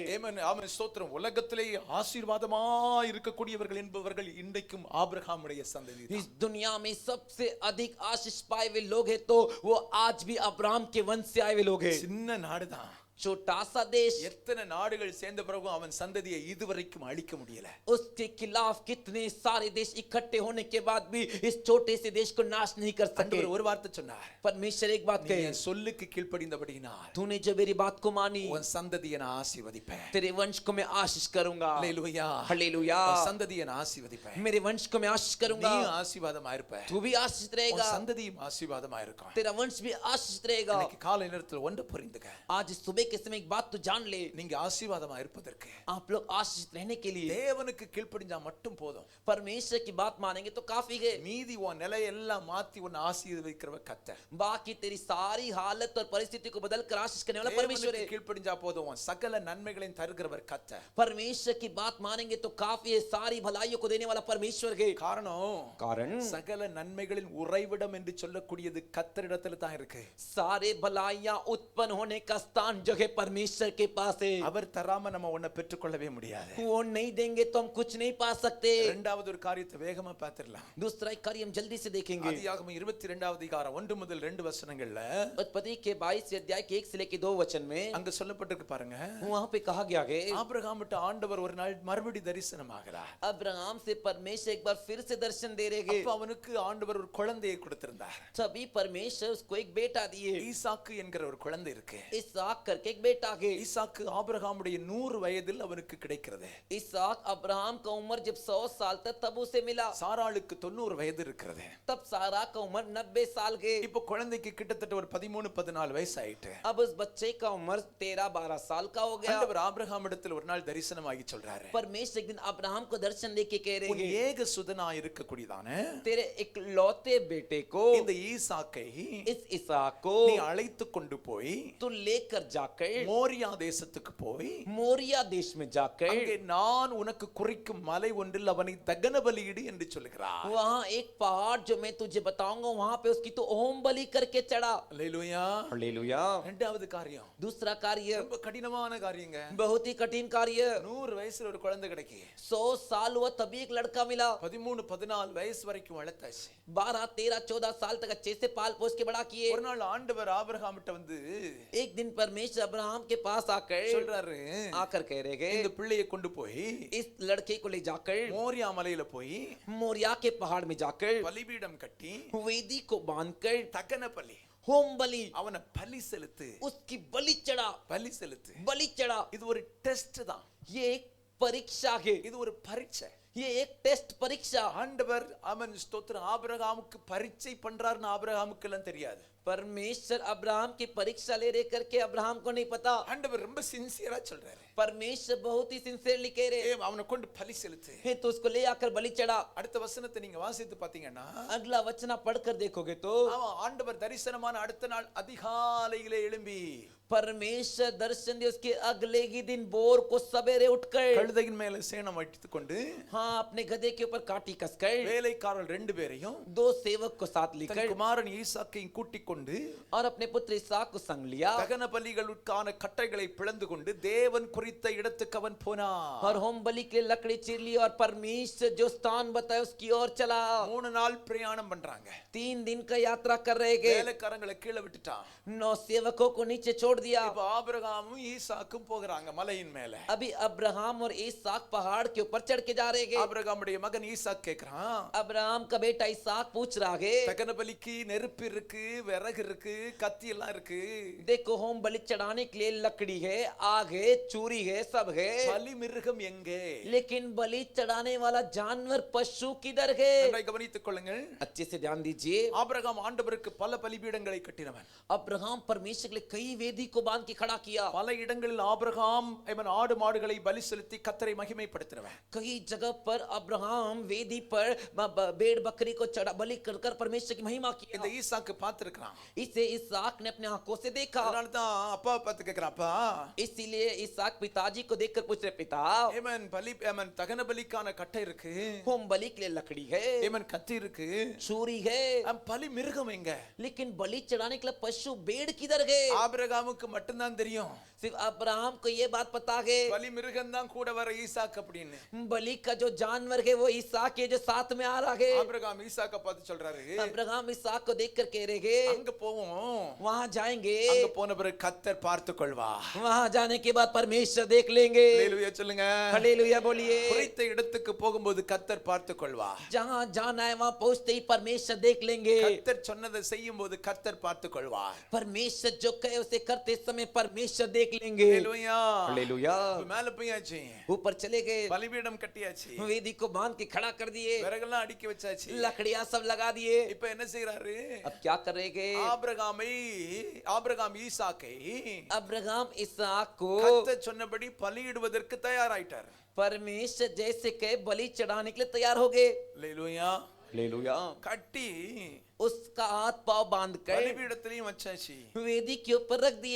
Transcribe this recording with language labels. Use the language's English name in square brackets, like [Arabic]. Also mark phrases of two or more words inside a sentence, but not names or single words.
[Tamil] ஆமென் ஆமென் ஸ்தோத்திரம். உலகத்திலே ஆசீர்வாதமா இருக்கக்கூடியவர்கள் என்பவர்கள் இன்றைக்கும் ஆபிரகாமுடைய சந்ததி. [Hindi] इस दुनिया में सबसे अधिक आशीष पाए हुए लोग हैं तो वो आज भी अब्राहम के वंश से आए हुए लोग हैं। [Tamil] சின்ன நாடுதான், [Hindi] छोटा सा देश, [Tamil] எத்தனை நாடுகள் சேர்ந்த பிறகும் அவன் சந்ததியை இதுவரைக்கும் அழிக்க முடியல. [Hindi] उसके खिलाफ कितने सारे देश इकट्ठे होने के बाद भी इस छोटे से देश को नाश नहीं कर सके। [Tamil] ஆண்டவர் ஒரு வார்த்தை சொன்னார், [Hindi] परमेश्वर एक बात [Tamil] நீ [Hindi] कहे, [Tamil] என் சொல்லுக்கு கீழ்ப்படிந்தபடியினால் [Hindi] तूने जो मेरी बात को मानी [Tamil] உன் சந்ததியை நான் ஆசீர்வதிப்பேன். [Hindi] तेरे वंश को मैं आशीष करूंगा। [Tamil] அல்லேலூயா. [Hindi] हालेलुया। [Tamil] உன் சந்ததியை நான் ஆசீர்வதிப்பேன். [Hindi] मेरे वंश को मैं आशीष करूंगा, [Tamil] நீ ஆசீர்வாதமா இருப்ப, [Hindi] तू भी आशीष [Tamil] உன் [Hindi] रहेगा, [Tamil] சந்ததியும் ஆசீர்வாதமா இருக்கும். [Hindi] तेरा वंश भी आशीष रहेगा। [Tamil] இன்னைக்கு காலை நேரத்தில் ஒன்று புரிந்துக்க, [Hindi] आज सुबह के समय एक बात तो जान ले, [Tamil] நீங்க ஆசீர்வாதமா இருப்பதற்கு [Hindi] आप लोग आशीषित रहने के लिए [Tamil] தேவனுக்கு கீழ்ப்படிஞ்சா மட்டும் போதும். [Hindi] परमेश्वर की बात मानेंगे तो काफी है। [Tamil] மீதி உன் நிலையெல்லாம் மாத்தி உன்னை ஆசீர்வதிக்கிறவர் கர்த்தர். [Hindi] बाकी तेरी सारी हालत और परिस्थिति को बदल कर आशीष करने वाला परमेश्वर है। [Tamil] தேவனுக்கு கீழ்ப்படிஞ்சா போதும், உன் சகல நன்மைகளையும் தருகிறவர் கர்த்தர். [Hindi] परमेश्वर की बात मानेंगे तो काफी है, सारी भलाइयों को देने वाला परमेश्वर है। [Tamil] कारण சகல நன்மைகளின் உறைவிடம் என்று சொல்லக்கூடியது கர்த்தரிடத்துல தான் இருக்கு. [Hindi] सारे भलाइयां उत्पन्न होने का स्थान जो है परमेश्वर के पास है। [Tamil] அவர் தராம நம்ம ஒன்ன பெற்றுக்கொள்ளவே முடியாது. [Hindi] वो नहीं देंगे तो हम कुछ नहीं पा सकते। [Tamil] இரண்டாவது ஒரு காரியத்தை வேகமா பார்த்திடலாம். [Hindi] दूसरा एक कार्य हम जल्दी से देखेंगे। [Tamil] ஆதியாகமம் 22வது அதிகாரம் 1 முதல் 2 வசனங்கள்ல [Hindi] उत्पत्ति के 22 अध्याय के 1 से लेकर 2 वचन में [Tamil] அங்க சொல்லப்பட்டிருக்கு பாருங்க. [Hindi] वहां पे कहा गया है [Tamil] ஆபிரகாம்ட்ட ஆண்டவர் ஒரு நாள் மறுபடி தரிசனமாகிறார். [Hindi] अब्राहम से परमेश्वर एक बार फिर से दर्शन दे रहे हैं। [Tamil] அப்ப அவனுக்கு ஆண்டவர் ஒரு குழந்தையை கொடுத்திருந்தார். [Hindi] तभी परमेश्वर उसको एक बेटा दिए। [Tamil] ஈசாக்கு என்கிற ஒரு குழந்தை இருக்கு. [Hindi] इसहाक करके एक बेटा है। [Tamil] ஈசாக்கு ஆபிரகாமுடைய 100 வயதில் அவனுக்கு கிடைக்கிறது. [Hindi] इसहाक अब्राहम का उम्र जब 100 साल तक तब उसे मिला। [Tamil] சாராளுக்கு 90 வயது இருக்கிறது. [Hindi] तब सारा का उम्र 90 साल के। [Tamil] இப்போ குழந்தைக்கு கிட்டத்தட்ட ஒரு 13-14 வயசு ஆயிட்டு. [Hindi] अब उस बच्चे का उम्र 13-12 साल का हो गया। [Tamil] ஆண்டவர் ஆபிரகாமிடத்தில் ஒரு நாள் தரிசனமாகி சொல்றாரு. [Hindi] परमेश्वर एक दिन अब्राहम को दर्शन देके कह रहे [Tamil] உன் [Hindi] हैं [Tamil] ஏக சுதனா இருக்கக்கூடியதானே [Hindi] तेरे इकलौते बेटे को, [Tamil] இந்த ஈசாக்கை [Hindi] इस इसहाक को [Tamil] நீ அழைத்து கொண்டு போய் [Hindi] तू लेकर जाकर [Tamil] மோரியா தேசத்துக்கு போய் [Hindi] मोरिया देश में जाकर [Tamil] அங்கே நான் உனக்கு குறிக்கும் மலை ஒன்றில் அவனை தகன பலியிடு என்று சொல்கிறார். [Hindi] वहां एक पहाड़ जो मैं तुझे बताऊंगा वहां पे उसकी तो होम बलि करके चढ़ा। [Tamil] அல்லேலூயா. [Hindi] हालेलुया। [Tamil] இரண்டாவது காரியம் [Hindi] दूसरा कार्य [Tamil] ரொம்ப கடினமான காரியங்க. [Hindi] बहुत ही कठिन कार्य। [Tamil] 100 வயசுல ஒரு குழந்தை கிடைக்கு. [Hindi] 100 साल हुआ तभी एक लड़का मिला। [Tamil] 13-14 வயசு வரைக்கும் வளர்த்தாச்சு. [Hindi] 12-13-14 साल तक अच्छे से पाल पोस के बड़ा किए। [Tamil] ஒரு நாள் ஆண்டவர் ஆபிரகாமிட்ட வந்து [Hindi] एक दिन परमेश्वर अब्राहम के पास आकर कह रहे हैं [Tamil] இந்த பிள்ளையை கொண்டு போய் [Hindi] इस लड़के को ले जाकर [Tamil] மோரியா மலையில போய் [Hindi] मोरिया के पहाड़ में जाकर [Tamil] பலிபீடம் கட்டி [Hindi] वेदी को बांधकर [Tamil] தகன பலி [Hindi] होम बलि [Tamil] அவனை பலி செலுத்து. [Hindi] उसकी बलि चढ़ा। [Tamil] பலி செலுத்து. [Hindi] बलि चढ़ा। [Tamil] இது ஒரு டெஸ்ட் தான். [Hindi] ये एक परीक्षा है। [Tamil] இது ஒரு பரீட்சை. [Hindi] ये एक टेस्ट परीक्षा। [Tamil] ஆண்டவர் அவன் ஸ்தோத்திரம் ஆபிரகாமுக்கு பரீட்சை பண்றாருன்னு ஆபிரகாமுக்கு எல்லாம் தெரியாது. [Hindi] परमेश्वर अब्राहम की परीक्षा ले रहे करके अब्राहम को नहीं पता। [Tamil] ஆண்டவர் ரொம்ப சின்சியரா சொல்றாரு. [Hindi] परमेश्वर बहुत ही सिंसियरली कह रहे [Tamil] அவனை கொண்டு பலி செலுத்து. [Hindi] हैं तो उसको ले आकर बलि चढ़ा। [Tamil] அடுத்த வசனத்தை நீங்க வாசித்து பாத்தீங்கன்னா [Hindi] अगला वचन आप पढ़कर देखोगे तो [Tamil] அவன் ஆண்டவர் தரிசனமான அடுத்த நாள் அதிகாலையிலே எழும்பி [Hindi] परमेश्वर दर्शन दे उसके अगले ही दिन बोर को सवेरे उठकर [Tamil] கழுதையின் மேல சேணம் வைத்துக் கொண்டு [Hindi] हाँ अपने गधे के ऊपर काटी कसकर [Tamil] வேலைக்காரர்கள் 2 பேரையும் [Hindi] 2 सेवक को साथ [Tamil] தன் [Hindi] लेकर [Tamil] குமாரன் ஈசாக்கையும் கூட்டிக் கொண்டு [Hindi] और अपने पुत्र इसहाक को संग लिया [Tamil] தகன பலிகளுக்கான கட்டைகளை பிளந்து கொண்டு தேவன் குறித்த இடத்துக்கு அவன் போனான். [Hindi] और होम बलि के लिए लकड़ी चीर ली और परमेश्वर जो स्थान बताया उसकी ओर चला। [Tamil] 3 நாள் பிரயாணம் பண்றாங்க. [Hindi] 3 दिन का यात्रा कर रहे हैं। [Tamil] வேலைக்காரங்களை கீழே விட்டுட்டான். [Hindi] 9 सेवकों को नीचे छोड़ दिया। [Tamil] இப்ப ஆபிரகாமும் ஈசாக்கும் போகிறாங்க மலையின் மேல. [Hindi] अभी अब्राहम और इसहाक पहाड़ के ऊपर चढ़ के जा रहे हैं। [Tamil] ஆபிரகாமுடைய மகன் ஈசாக் கேக்குறான், [Hindi] अब्राहम का बेटा इसहाक पूछ रहा है [Tamil] தகன பலிக்கு நெருப்பு இருக்கு, விறகு இருக்கு, கத்தி எல்லாம் இருக்கு. [Hindi] देखो होम बलि चढ़ाने के लिए लकड़ी है, आग है, चूरी है, सब है, [Tamil] பலி மிருகம் எங்கே? [Hindi] लेकिन बलि चढ़ाने वाला जानवर पशु किधर है? [Tamil] நன்றாய் கவனித்துக் கொள்ளுங்கள். [Hindi] अच्छे से ध्यान दीजिए। [Tamil] ஆபிரகாம் ஆண்டவருக்கு பல பலிபீடங்களை கட்டினவன். [Hindi] अब्राहम परमेश्वर के लिए कई वेदी को बांध के खड़ा किया। [Tamil] பல இடங்களில் ஆபிரகாம் அவன் ஆடு மாடுகளை பலி செலுத்தி கர்த்தரை மகிமைப்படுத்தினவன். [Hindi] कई जगह पर अब्राहम वेदी पर भेड़ बकरी को चढ़ा बलि कर परमेश्वर की महिमा की। [Tamil] இந்த ஈசாக்கு பார்த்திருக்கான். [Hindi] इसे इसहाक ने अपने आंखों से देखा। [Tamil] அதனால தான் அப்பாவை பார்த்து கேக்குறான், அப்பா [Hindi] इसीलिए इसहाक पिताजी को देखकर पूछ रहे पिता [Tamil] ஏமன் பலி ஏமன் தகன பலிக்கான கட்டை இருக்கு, [Hindi] होम बलि के लिए लकड़ी है, [Tamil] ஏமன் கத்தி இருக்கு, [Hindi] छुरी है, [Tamil] பலி மிருகம் எங்க? [Hindi] लेकिन बलि चढ़ाने के लिए पशु भेड़ किधर गए? [Tamil] ஆபிரகாமுக்கு மட்டும்தான் தெரியும் [Hindi] सिर्फ अब्राहम को ये बात पता है [Tamil] பலி மிருகம் தான் கூட வர ஈசாக் அப்படின்னு. [Hindi] बलि का जो जानवर है वो इसहाक है जो साथ में आ रहा है। [Tamil] ஆபிரகாம் ஈசாக்க பார்த்து சொல்றாரு, [Hindi] अब्राहम इसहाक को देखकर कह रहे हैं [Tamil] அங்க போவோம், [Hindi] वहां जाएंगे, [Tamil] அங்க போன பிறகு கர்த்தர் பார்த்து கொள்வா. [Hindi] वहां जाने के बाद परमेश्वर देख लेंगे। [Tamil] ஹல்லேலூயா சொல்லுங்க. [Hindi] हालेलुया बोलिए। [Tamil] குறித்த இடத்துக்கு போகும்போது கர்த்தர் பார்த்து கொள்வா. [Hindi] जहां जाना है वहां पहुंचते ही परमेश्वर देख लेंगे। [Tamil] கர்த்தர் சொன்னதை செய்யும்போது கர்த்தர் பார்த்து கொள்வார். [Hindi] परमेश्वर जो कहे उसे करते जाते समय परमेश्वर देख लेंगे। [Tamil] ஹalleluya [Hindi] हालेलुया। [Tamil] மேல போயாச்சு, [Hindi] ऊपर चले गए, [Tamil] பலிபீடம் கட்டியாச்சு, [Hindi] वेदी को बांध के खड़ा कर दिए, [Tamil] விறகெல்லாம் அடுக்கி வச்சாச்சு. [Hindi] लकड़ियां सब लगा दिए। [Tamil] இப்ப என்ன செய்யறாரு? [Hindi] अब क्या करेंगे? [Tamil] ஆபிரகாம் ஈசாக்கை [Hindi] अब्राहम इसहाक को [Tamil] கர்த்தர் சொன்னபடி பலியிடுவதற்கு தயாராயிட்டார். [Hindi] परमेश्वर जैसे कहे बलि चढ़ाने के लिए तैयार हो गए। [Tamil] ஹalleluya [Hindi] हालेलुया। [Tamil] கட்டி [Hindi] उसका हाथ पांव बांध कर [Tamil] பலிபீடத்திலையும் வச்சாச்சு, [Hindi] वेदी के ऊपर रख दिए।